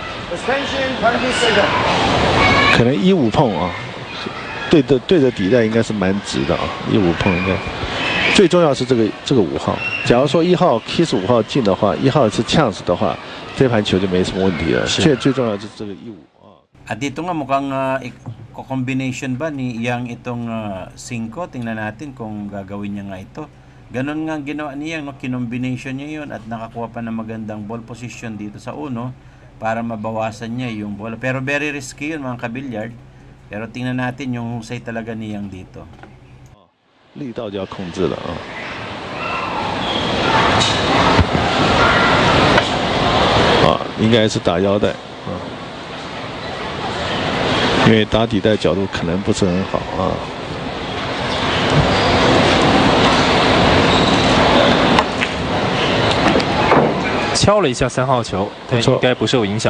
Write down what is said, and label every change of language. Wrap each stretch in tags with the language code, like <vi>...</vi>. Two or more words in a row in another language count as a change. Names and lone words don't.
<zh>可能1-5碰啊，对着底带应该是蛮直的啊，1-5碰应该。最重要是这个5号，假如说1号 kiss 5号进的话，1号是呛死的话，这盘球就没什么问题了。最重要就是这个1-5啊。</zh> <tl>At dito nga mukhang combination ba ni Yang itong 5? Tingnan natin kung gagawin niya nga ito. Ganon nga ginawa ni Yang, no? Kinombination niya yun at nakakuha pa ng magandang</tl> <en>ball position</en> <tl>dito sa 1 para mabawasan niya yung bola. Pero</tl> <en>very risky</en> <tl>yun mga kabilyard. Pero tingnan natin yung husay talaga ni Yang dito.</tl> <zh>力道就要控制了应该是打腰带因为打底带角度可能不是很好敲了一下3号球，但应该不受影响。</zh>